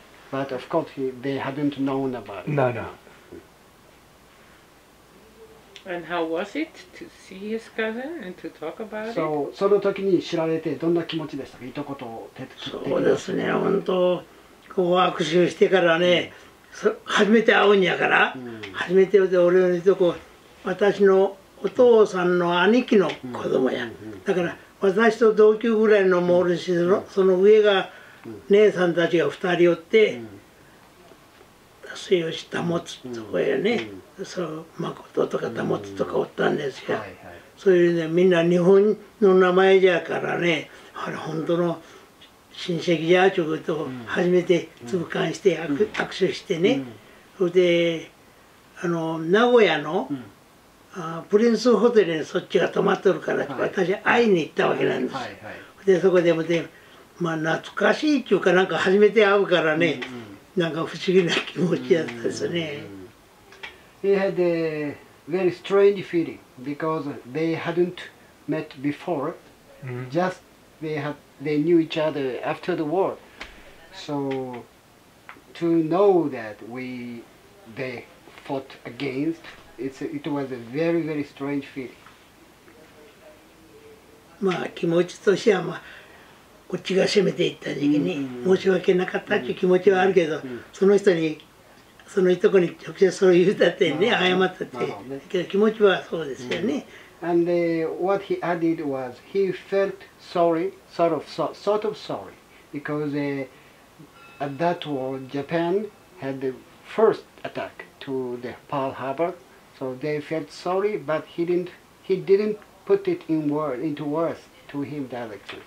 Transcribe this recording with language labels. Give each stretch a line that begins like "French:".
English: But of course, they hadn't known about it. No. And how was it to see his cousin and to talk about it?
Japanese: その時に知られてどんな気持ちでしたか、いとこと。そうですね、本当こう握手してからね、初めて会うんやから、初めて会うて俺のいとこ、私のお父さんの兄貴の子供や。だから私と同級ぐらいのもおるし、その上が姉さんたちが2人おって、末吉保とかやね、誠とか保とかおったんですよ。そういうね、みんな日本の名前じゃからね、本当の親戚じゃちゅうことを初めて痛感して握手してね、それで名古屋のプリンスホテルにそっちが泊まっとるから私会いに行ったわけなんです。でそこでもね、まあ懐かしいっていうかなんか初めて会うからね、なんか不思議な気持ちだったですね。
English: He had a very strange feeling because they hadn't met before. Just they knew each other after the war. So to know that they fought against, it was a very, very strange feeling.
Japanese: まあ気持ちとしてはこっちが攻めていった時期に申し訳なかったっていう気持ちはあるけど、その人にそのいとこに直接そう言うたってね、謝ったってけど気持ちはそうですよね。
English: And what he added was he felt sorry, sort of sorry, because at that war Japan had the first attack to the Pearl Harbor, so they felt sorry, but he didn't put it into words to him directly.